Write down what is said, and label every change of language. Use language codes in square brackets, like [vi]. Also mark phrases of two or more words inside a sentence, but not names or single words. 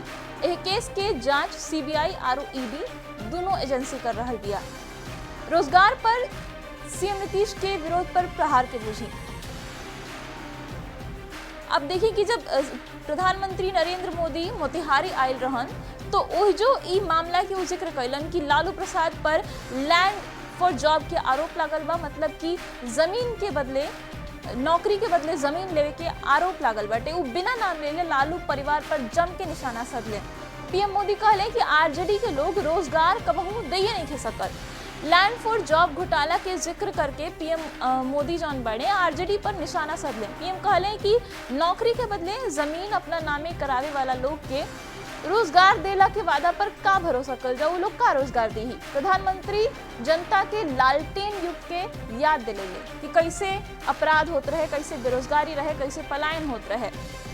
[bho] यह केस के जांच सीबीआई और ईडी दोनों एजेंसी कर रहल बिया। रोजगार पर सीएम नीतीश के विरोध पर प्रहार के बूझी। अब देखिए कि जब प्रधानमंत्री नरेंद्र मोदी मोतिहारी आयल रहन तो ओह जो ई मामला के जिक्र कैलन कि लालू प्रसाद पर [en] land for job [bho] के आरोप लागल बा, मतलब कि जमीन के बदले नौकरी के बदले जमीन लेवे के आरोप लागल बाटे। उ बिना नाम लेले लालू परिवार पर जम के निशाना साधले। पीएम मोदी कहले कि आरजेडी के लोग रोजगार कबहू दैये नहीं खे सकल। [en] land for job [bho] घोटाला के जिक्र करके पीएम मोदी जौन बड़े आरजेडी पर निशाना साधले। पीएम कहले कि नौकरी के बदले जमीन अपना नामे करावे वाला लोग के रोजगार देला के वादा पर का भरोसा कर जाओ, लोग का रोजगार दी। प्रधानमंत्री जनता के लालटेन युग के याद दिले कि कैसे अपराध होते रहे, कैसे बेरोजगारी रहे, कैसे पलायन होते रहे।